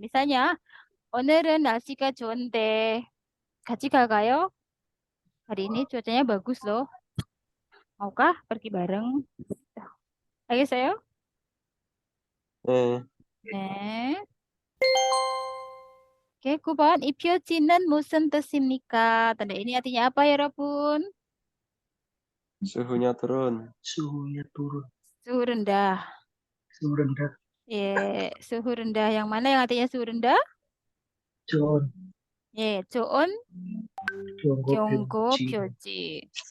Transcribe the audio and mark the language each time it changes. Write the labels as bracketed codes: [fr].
[ko] Misalnya, 오늘은 날씨가 좋은데 같이 갈까요? [id] Hari ini cuacanya bagus loh. Maukah pergi bareng? [ko] 알겠어요? 네. [id] Oke, 9번. [ko] 이 표지는 무슨 뜻입니까? [id] Tanda ini artinya apa ya, 여러분? Suhunya turun. Suhunya turun. Suhu rendah. Suhu rendah. Suhu rendah. Yang mana yang artinya suhu rendah? John. [ko] 좋은 경고 표지.